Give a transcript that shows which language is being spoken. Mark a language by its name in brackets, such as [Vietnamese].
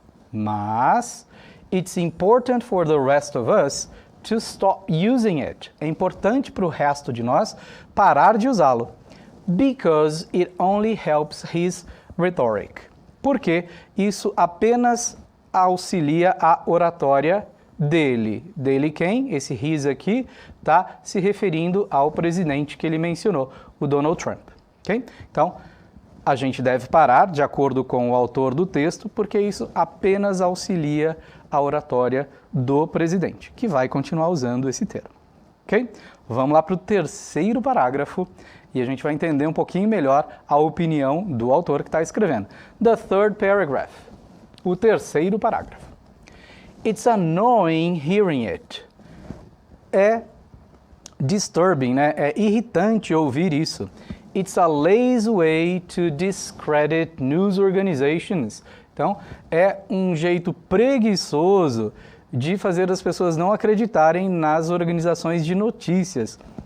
[English] Mas, it's important for the rest of us to stop using it. [Portuguese] É importante para o resto de nós parar de usá-lo. [English] Because it only helps his rhetoric. [Portuguese] porque isso apenas auxilia a oratória dele. Dele quem? Esse his aqui está se referindo ao presidente que ele mencionou, o Donald Trump. Okay? Então, a gente deve parar, de acordo com o autor do texto, porque isso apenas auxilia a oratória do presidente, que vai continuar usando esse termo. Okay? Vamos lá para o terceiro parágrafo e a gente vai entender um pouquinho melhor a opinião do autor que está escrevendo. [English] The third paragraph. [Portuguese] O terceiro parágrafo. [English] It's annoying hearing it. É disturbing, né? [Portuguese] É irritante ouvir isso. [English] It's a lazy way to discredit news organizations. [Portuguese] Então, é um jeito preguiçoso de fazer as pessoas não acreditarem nas organizações de notícias.